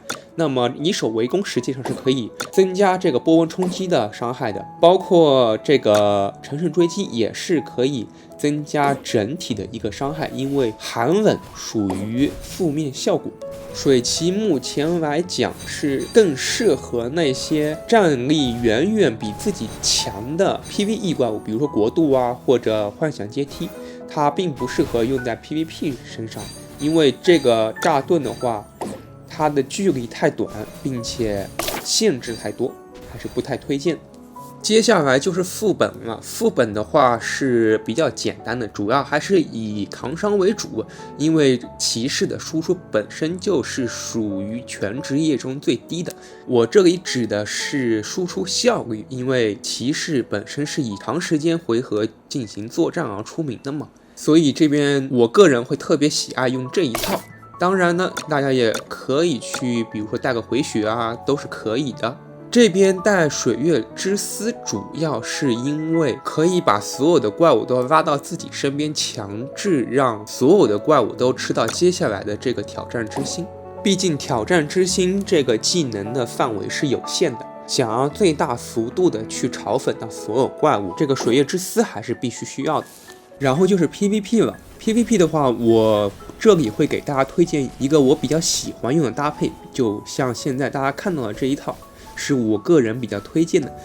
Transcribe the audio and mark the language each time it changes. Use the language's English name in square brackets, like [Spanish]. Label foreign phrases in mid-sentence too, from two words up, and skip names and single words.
[Chinese] 那麼以守為攻實際上是可以增加這個波紋衝擊的傷害的，包括這個乘勝追擊也是可以增加整體的一個傷害，因為寒冷屬於負面效果。水騎目前來講是更適合那些戰力遠遠比自己強的 PVE 怪物，比如說國度啊或者幻想階梯，它並不適合用在 PVP 身上， 因為這個炸盾的話，它的距離太短，並且限制太多，還是不太推薦。接下來就是副本了，副本的话是比較簡单的，主要還是以扛傷為主，因為騎士的輸出本身就是屬於全職業中最低的。我這裡指的是輸出效率，因為騎士本身是以長時間回合進行作戰而出名的嘛，所以這邊我個人會特別喜愛用這一套。當然呢，大家也可以去，比如說帶個回血啊，都是可以的。這邊帶水月之絲主要是因為可以把所有的怪物都拉到自己身邊，強制讓所有的怪物都吃到接下來的這個挑戰之心。畢竟挑戰之心這個技能的範圍是有限的，想要最大幅度的去嘲粉到所有怪物，這個水月之絲還是必須需要的。然後就是 PVP 了。PVP 的话，我这裡会給大家推薦一個我比較喜歡用的搭配，就像現在大家看到的這一套，是我個人比較推薦的。